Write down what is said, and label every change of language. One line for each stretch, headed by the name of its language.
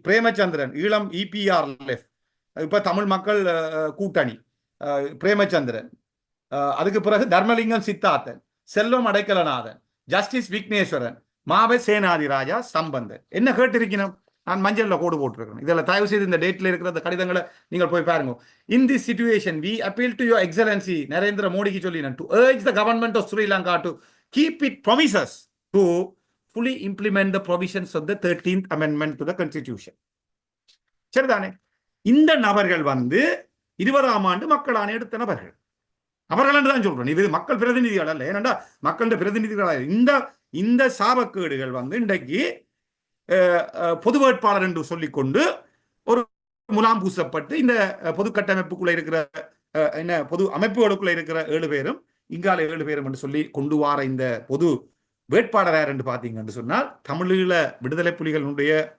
Tamil: Premachandran, Eelam EPR left, இப்ப தமிழ் மக்கள் கூட்டணி, பிரேமச்சந்திரன். அதுக்கு பிறகு தர்மலிங்கம் சித்தார்த்தன், செல்வம் அடைக்கலநாதன், ஜஸ்டிஸ் விக்னேஸ்வரன், மாவை சேனாதிராஜா, சம்பந்தன். என்ன கேட்டிருக்கணும்? நான் மஞ்சள்ல கோடு போட்டிருக்கேன். இதில் தயவு செய்து இந்த டேட்ல இருக்கிற அந்த கடிதங்களை நீங்கள் போய் பாருங்க.
English: in this situation we appeal to your excellency
Tamil: Narendra மோடிக்கு சொல்லினேன்
English: To urge the government of Sri Lanka to keep it promises to fully implement the provisions of the 13th amendment to the constitution.
Tamil: சரிதானே? இந்த நபர்கள் 20ஆம் ஆண்டு மக்கள் ஆணை எடுத்த நபர்கள். அவர்கள் தான் சொல்றேன். இது மக்கள் பிரதிநிதிகள் அல்ல. ஏனென்றா மக்களுடைய பிரதிநிதிகள் இந்த சாபக்கேடுகள் இன்றைக்கு பொது வேட்பாளர் என்று சொல்லிக்கொண்டு ஒரு முலாம் பூசப்பட்டு இந்த பொது கட்டமைப்புக்குள்ள இருக்கிற பொது அமைப்புகளுக்குள்ள இருக்கிற 7 பேரும் இங்கால 7 பேரும் என்று சொல்லி கொண்டு வர இந்த பொது வேட்பாளர் யார் என்று பார்த்தீங்கன்னு சொன்னால் தமிழீழ விடுதலை புலிகளுடைய